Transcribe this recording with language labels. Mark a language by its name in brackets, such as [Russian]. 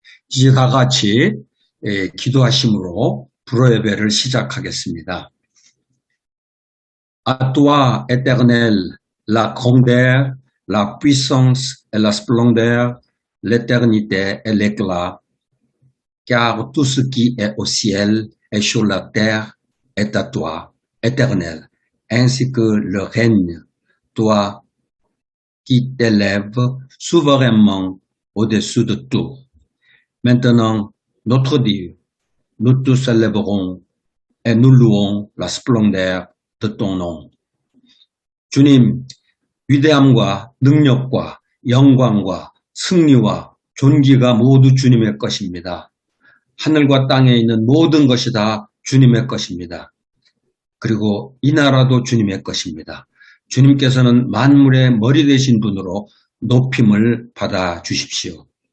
[Korean] 이제 다 같이 기도하심으로 불어 예배를 시작하겠습니다. [French] À toi, éternel, la grandeur, la puissance et la splendeur, l'éternité et l'éclat, car tout ce qui est au ciel et sur la terre est à toi, éternel, ainsi que le règne, toi qui t'élèves souverainement au-dessus de tout. Maintenant, notre Dieu, nous te célébrons et nous louons la splendeur de ton nom. [Korean] 주님, 위대함과 능력과 영광과 승리와 존귀가 모두 주님의 것입니다. 하늘과 땅에 있는 모든 것이 다 주님의 것입니다. 그리고 이 나라도 주님의 것입니다. 주님께서는 만물의 머리 되신 분으로 높임을 받아 주십시오.